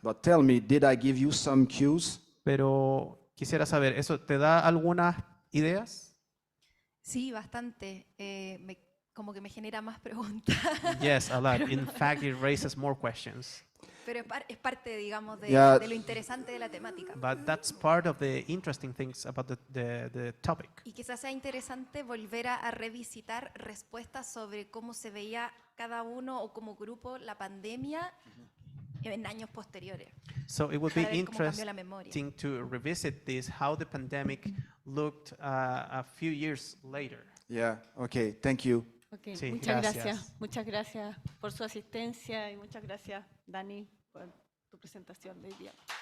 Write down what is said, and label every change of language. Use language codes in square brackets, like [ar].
[en] But tell me, did I give you some cues? [es] Pero quisiera saber, ¿eso te da algunas ideas? Sí, bastante. Como que me genera más preguntas. [en] Yes, a lot. In fact, it raises more questions. [es] Pero es parte, digamos, Yeah. de lo interesante de la temática. [en] But that's part of the interesting things about the topic. [es] Y quizás sea interesante volver a revisitar respuestas sobre cómo se veía cada uno o como grupo la pandemia en años posteriores. [en] So it would be [es] Para ver cómo cambió la memoria. [en] interesting to revisit this, how the pandemic looked a few years later. Yeah, okay, thank you. Okay, [es] Sí, muchas gracias. gracias. Muchas gracias por su asistencia y muchas gracias, Dany, por tu presentación de hoy día.